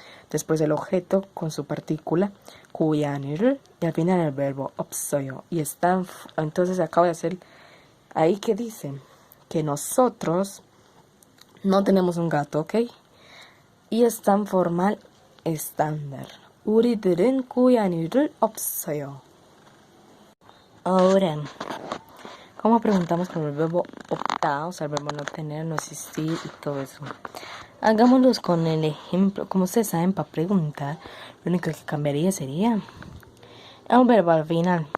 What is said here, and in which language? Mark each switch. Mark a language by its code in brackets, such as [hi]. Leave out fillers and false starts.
[es] Después el objeto con su partícula 고양이를 y al final el verbo 없어요. Y está, entonces acabo de hacer ahí que dice que nosotros no tenemos un gato, ¿ok? Y es tan formal estándar. [ko] 우리들은 고양이를 없어요. [es] Ahora, ¿cómo preguntamos por el verbo optar? O sea, el verbo no tener, no existir y todo eso. Hagámoslos con el ejemplo. Como ustedes saben, para preguntar, lo único que cambiaría sería un verbo al final.